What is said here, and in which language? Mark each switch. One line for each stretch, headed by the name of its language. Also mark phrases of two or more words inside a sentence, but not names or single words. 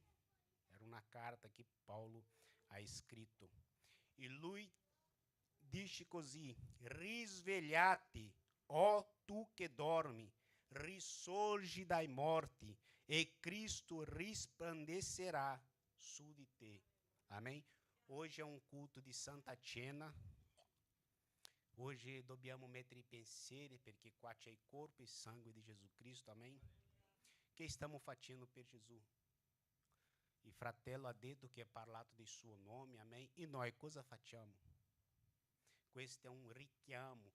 Italian: Era una carta che Paulo ha scritto. E lui dice così, risvegliati, o tu che dormi, risorgi dai morti, e Cristo risplendecerà su di te.
Portuguese: Amém? Hoje é um culto di Santa Cena.
Italian: Hoje dobbiamo mettere i pensieri, perché qua c'è il corpo e il sangue di Gesù Cristo, amém? Che stiamo facendo per Gesù? Il fratello ha detto che ha parlato del suo nome, amém? E noi cosa facciamo? Questo è un richiamo.